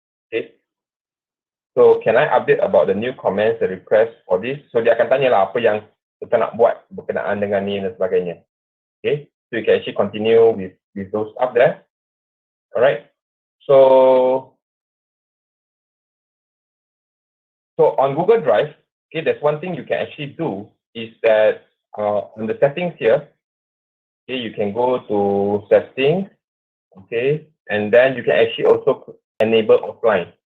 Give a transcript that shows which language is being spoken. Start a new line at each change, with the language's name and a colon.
English: Okay, so can I update about the new comments, the request for this?
Malay: So dia akan tanya lah apa yang kita nak buat berkenaan dengan ni dan sebagainya.
English: Okay, so you can actually continue with those up there. Alright, so on Google Drive, okay, there's one thing you can actually do is that on the settings here, okay, you can go to settings, okay, and then you can actually also enable offline.